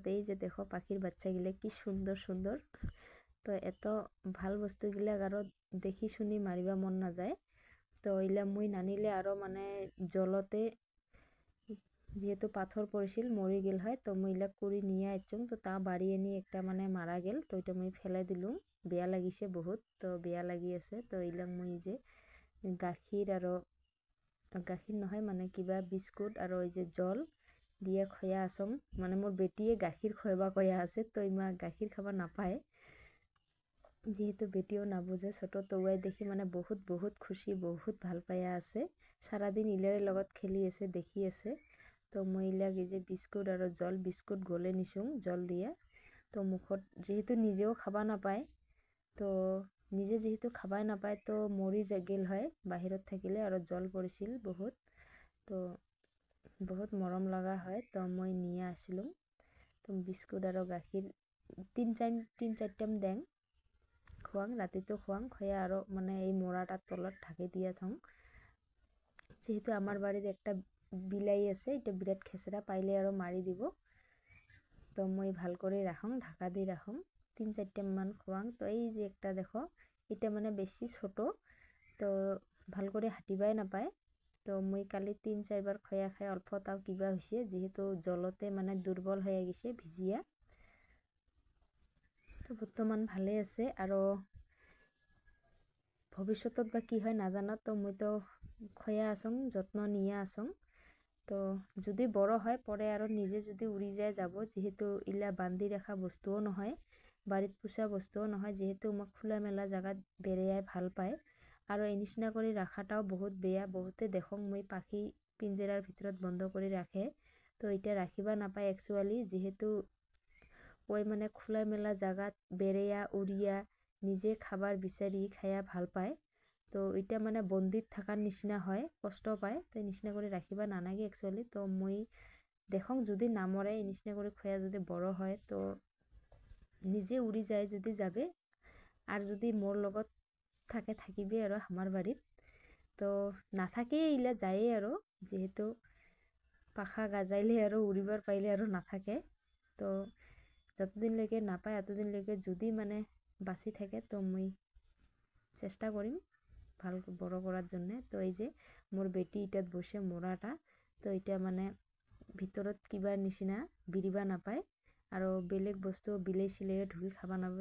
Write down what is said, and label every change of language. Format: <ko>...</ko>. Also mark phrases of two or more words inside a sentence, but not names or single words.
<rkt>তো এই যে দেখো পাখির বাচ্চাগিলা কি সুন্দর সুন্দর। তো এত ভাল বস্তুগিলাক আরো দেখি শুনি মারিবা মন না যায়। তো এইলা মুই নানিলে আরো মানে জলতে যেহেতু পাথর পড়েছিল মরে গেল হয়। তো মুই ইলা কুড়ি নিয়ে আইছুম। তো তা বাড়ি এনে একটা মানে মারা গেল। তো এটা মুই ফেলাই দিলুম, বেয়া লাগিছে বহুত। তো বেয়া লাগি আছে। তো এইলা মুই যে গাখীর আর গাখীর নহয় মানে কিবা বিস্কুট আর ওই যে জল দিয়ে খয়া আসং। মানে মোর বেটিয়ে গাখীর খোয়াবা কয়া আছে। তো ইমা গাখীর খাবা নাপায়, যেহেতু বেটিও না বুঝে ছোট। তো ওয়াই দেখি মানে বহুত খুশি, বহুত ভাল পায়া আছে। সারাদিন ইলারে লগত খেলি আছে, দেখি আছে। তো মই ইলাক এই যে বিস্কুট আর জল, বিস্কুট গলে নিছুং জল দিয়ে। তো মুখত যেহেতু নিজেও খাবা নাপায়, তো নিজে যেহেতু খাবাই নাপায় তো মরি গেল হয় বাহিৰত থাকিলে। আর জল পড়েছিল বহুত, তো বহুত মরম লাগা হয়। তো মই নিয়ে আসিলুম। তো বিস্কুট আর গাখীর 3-4টাম দেং খোৱাং, রাতিতো খোৱাং খয়া আরো মানে এই মোড়াটার তলত ঢাকি দিয়া থং। যেহেতু আমার বাড়ির একটা বিলাই আছে, এটা বিরাট খেসরা, পাইলে আরো মারি দিব। তো মই ভাল করে রাখং, ঢাকা দিয়ে রাখং 3-4টাম মান খোৱাং। তো এই যে একটা দেখো, এটা মানে বেশি ছোট, তো ভাল করে হাঁটিবাই নাপায়। তো মই কালি 3-4বার খয়া খাই অল্প তাও কিবা হয়েছে, যেহেতু জলতে মানে দুর্বল হয়ে গেছে ভিজিয়া। তো বর্তমান ভালে আছে। আরো ভবিষ্যতত বা কি হয় নাজানো। তো মই তো খয়া আসং, যত্ন নিয়ে আসং। তো যদি বড় হয় পরে আরো নিজে যদি উড়ি যায় যাব, যেহেতু ইলা বান্ধি রাখা বস্তুও নহয়, বাড়িত পোষা বস্তুও নহয়। যেহেতু মোক খোলামেলা জায়গাত বেড়াই ভাল পায়। আর এই নিচিনা করে রাখাটাও বহুত বেয়া। বহুতে দেখং মই পাখি পিঞ্জেরার ভিতৰত বন্ধ করে রাখে। তো এটা রাখিবা নাপায় একচুয়ালি, যেহেতু ওই মানে খোলামেলা জায়গাত বেড়াইয়া উড়িয়া নিজে খাবার বিচারি খাইয়া ভাল পায়। তো এটা মানে বন্দিত থাকার নিচিনা হয়, কষ্ট পায়। তো এই নিচিনা করে রাখিবা নানাগে একচুয়ালি। তো মই দেখং যদি নামরে এই নিচিনা করে খয়া যদি বড় হয় তো নিজে উড়ি যায় যদি যাবে, আর যদি মোর লগত থাকে থাকিবে আর আমার বাড়িত। তো নাথাকে ইলা যায় আর, যেহেতু পাখা গাজাইলে আর উড়িবার পাইলে আর নাথাকে। তো যতদিনলৈকে নাপায় এতদিনলৈকে যদি মানে বাঁচি থাকে তো মই চেষ্টা করিম ভাল বড় করার জন্য। তো এই যে মোর বেটি ইটাত বসে মোড়াটা, তো এটা মানে ভিতরত কিবার নিচিনা বিরিবা নাপায় আর বেলেগ বস্তু বিলাই সিলাই ঢুকি খাবা নাপাবে।</rkt>